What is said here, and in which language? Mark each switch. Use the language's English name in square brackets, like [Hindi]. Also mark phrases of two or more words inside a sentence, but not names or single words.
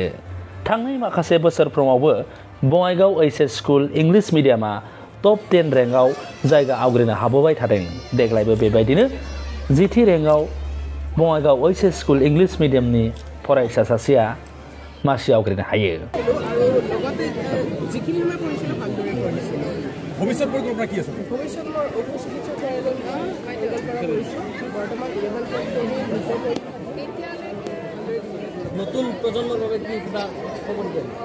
[Bodo] थांनाय माखासे बोसोरफ्रोमावबो बङाइगाव HS स्कुल इंलिश मिडियामा [English] top 10 rank [Bodo] जायगा आवग्रिनो हाबोबाय थादों। देग्लायबो बेबायदिनो 10थि रेंकआव बङाइगाव HS स्कुल इंलिश मिडियामनि फरायसा सासेया मासि आवग्रिनो हायो। [Assamese] ভৱিষ্যত পৰিকল্পনা কি আছে? নতুন প্ৰজন্মৰ বাবে কি কিবা খবৰ দিয়ে?